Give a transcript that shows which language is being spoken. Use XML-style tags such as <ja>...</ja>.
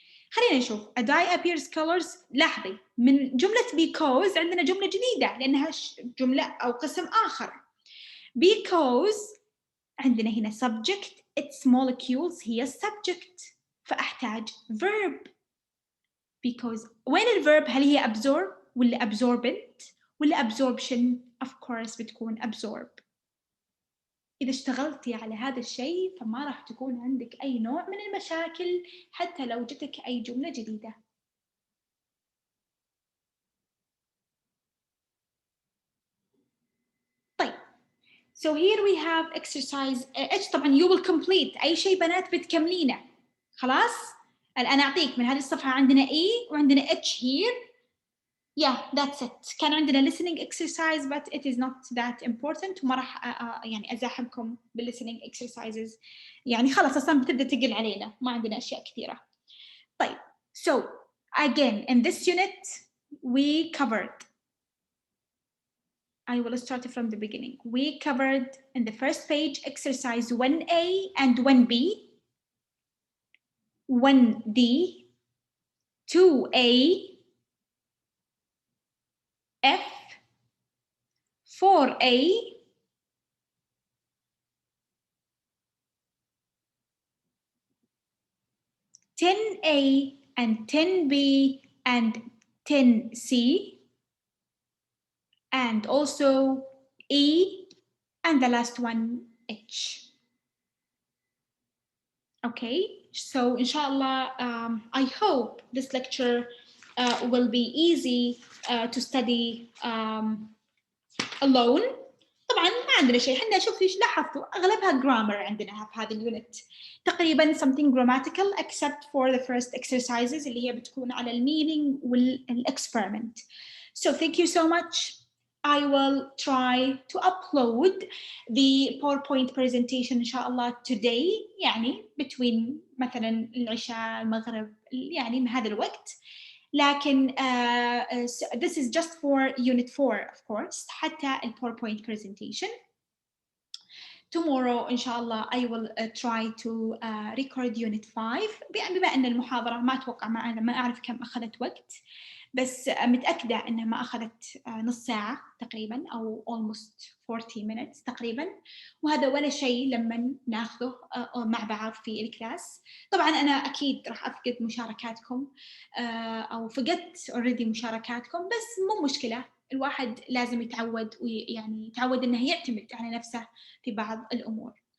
<ar>خلينا نشوف</ar> <en>a dye appears colors.</en> <ar>لاحظي من جملة because عندنا جملة جديدة لأنها جملة أو قسم آخر.</ar> <en>because</en> <ar>عندنا هنا</ar> <en>subject, its molecules</en> <ar>هي</ar> <en>subject،</en> <ar>فأحتاج</ar> <en>verb. because</en> <ar>وين</ar> <en>الverb؟</en> <ar>هل هي</ar> <en>absorb</en> <ar>ولا</ar> <en>absorbent ولا absorption؟ of course</en> <ar>بتكون</ar> <en>absorb.</en> <ar>إذا اشتغلتي على هذا الشيء فما راح تكون عندك أي نوع من المشاكل حتى لو جتك أي جملة جديدة. طيب</ar> <en>so here we have exercise H.</en> <ar>طبعا</ar> <en>you will complete</en> <ar>أي شيء بنات بتكملينه. خلاص الآن أعطيك من هذه الصفحة عندنا E وعندنا H</ar> <en>here. Yeah, that's it.</en> <ar>كان عندنا</ar> <en>listening exercise but it is not that important.</en> <ar>وما راح يعني أزاحمكم بالlistening exercises. يعني خلاص أصلاً بتبدأ تقل علينا، ما عندنا أشياء كثيرة. طيب</ar> <en>so again in this unit we covered. I will start from the beginning. We covered in the first page exercise 1A and 1B, 1D, 2A, F, 4A, 10A and 10B and 10C, and also E, and the last one H. Okay, so inshallah I hope this lecture will be easy to study alone.</en> <ar>طبعا ما عندنا شيء، احنا شوف ايش لاحظتوا اغلبها grammar عندنا في هذا اليونت تقريبا</ar> <en>something grammatical except for the first exercises</en> <ar>اللي هي بتكون على المينينج والاكسبيرمنت.</ar> <en>So thank you so much. I will try to upload the PowerPoint presentation</en> <ar>إن شاء الله</ar> <en>today، يعني between</en> <ar>مثلا العشاء المغرب يعني من هذا الوقت. لكن</ar> <en>this is just for unit 4 of course</en> <ar>حتى ال</ar> <en>PowerPoint presentation. Tomorrow إن شاء الله I will try to record unit 5.</en> <ar>بما أن المحاضرة ما أتوقع ما أعرف كم أخذت وقت، بس متأكدة أنها ما أخذت نص ساعة تقريبا أو</ar> <en>almost 40 minutes</en> <ar>تقريبا، وهذا ولا شيء لما ناخذه مع بعض في الكلاس. طبعا أنا أكيد راح أفقد مشاركاتكم أو فقدت</ar> <en>already</en> <ar>مشاركاتكم، بس مو مشكلة، الواحد لازم يتعود ويعني يتعود أنه يعتمد على نفسه في بعض الأمور.</ar>